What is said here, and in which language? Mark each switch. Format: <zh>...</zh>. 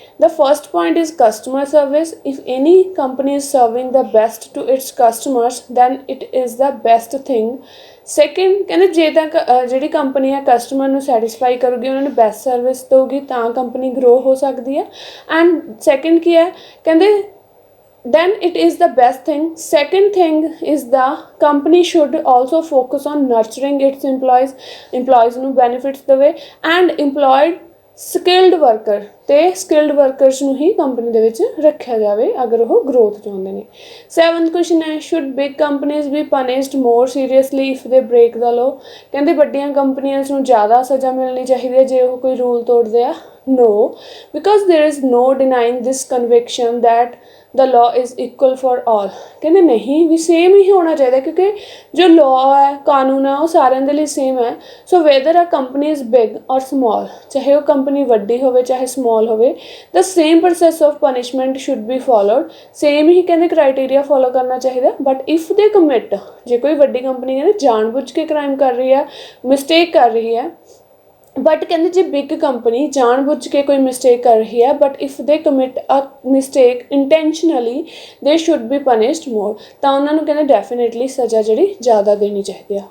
<en>The first point is customer service. If any company is serving the best to its customers then it is the best thing.</en> <pa>Second ਕਹਿੰਦੇ ਜੇ ਤਾਂ ਜਿਹੜੀ company ਹੈ customer ਨੂੰ satisfy ਕਰੂਗੀ, ਉਹਨਾਂ ਨੂੰ ਬੈਸਟ ਸਰਵਿਸ ਦੇਊਗੀ ਤਾਂ ਕੰਪਨੀ ਗਰੋ ਹੋ ਸਕਦੀ ਹੈ।</pa> <en>and second</en> <pa>ਕੀ ਹੈ ਕਹਿੰਦੇ</pa> <en>then it is the best thing. Second thing is the company should also focus on nurturing its employees ਨੂੰ benefits ਦੇਵੇ and employed skilled worker</en> <pa>ਅਤੇ ਸਕਿਲਡ ਵਰਕਰਸ ਨੂੰ ਹੀ ਕੰਪਨੀ ਦੇ ਵਿੱਚ ਰੱਖਿਆ ਜਾਵੇ ਅਗਰ ਉਹ ਗਰੋਥ ਚਾਹੁੰਦੇ ਨੇ।</pa> <en>Seventh question ਹੈ, should big companies be punished more seriously if they break the law?</en> <pa>ਕਹਿੰਦੇ ਵੱਡੀਆਂ ਕੰਪਨੀਆਂ ਨੂੰ ਜ਼ਿਆਦਾ ਸਜ਼ਾ ਮਿਲਣੀ ਚਾਹੀਦੀ ਹੈ ਜੇ ਉਹ ਕੋਈ ਰੂਲ ਤੋੜਦੇ ਆ।</pa> <en>No, because there is no denying this conviction that the law is equal for all।</en> <pa>ਕਹਿੰਦੇ ਨਹੀਂ ਵੀ ਸੇਮ ਹੀ ਹੋਣਾ ਚਾਹੀਦਾ ਕਿਉਂਕਿ ਜੋ ਲਾਅ ਹੈ, ਕਾਨੂੰਨ ਹੈ, ਉਹ ਸਾਰਿਆਂ ਦੇ ਲਈ ਸੇਮ ਹੈ।</pa> <en>so whether a company is big or small,</en> <pa>ਚਾਹੇ ਉਹ ਕੰਪਨੀ ਵੱਡੀ ਹੋਵੇ ਚਾਹੇ ਸਮॉल ਹੋਵੇ,</pa> <en>the same process of punishment should be followed।</en> <pa>Same ਹੀ ਕਹਿੰਦੇ ਕ੍ਰਾਈਟੇਰੀਆ ਫੋਲੋ ਕਰਨਾ ਚਾਹੀਦਾ।</pa> <en>but if they commit,</en> <pa>ਜੇ ਕੋਈ ਵੱਡੀ ਕੰਪਨੀ ਕਹਿੰਦੇ ਜਾਣ ਬੁੱਝ ਕੇ ਕ੍ਰਾਈਮ ਕਰ ਰਹੀ ਹੈ, ਮਿਸਟੇਕ ਕਰ ਰਹੀ ਹੈ, ਬਟ ਕਹਿੰਦੇ ਜੇ ਬਿਗ ਕੰਪਨੀ ਜਾਣ ਬੁੱਝ ਕੇ ਕੋਈ ਮਿਸਟੇਕ ਕਰ ਰਹੀ ਹੈ</pa> <en>but if they commit a mistake intentionally they should be punished more,</en> <pa>ਤਾਂ ਉਹਨਾਂ ਨੂੰ ਕਹਿੰਦੇ ਡੈਫੀਨੇਟਲੀ ਸਜ਼ਾ ਜਿਹੜੀ ਜ਼ਿਆਦਾ ਦੇਣੀ ਚਾਹੀਦੀ ਆ।</pa>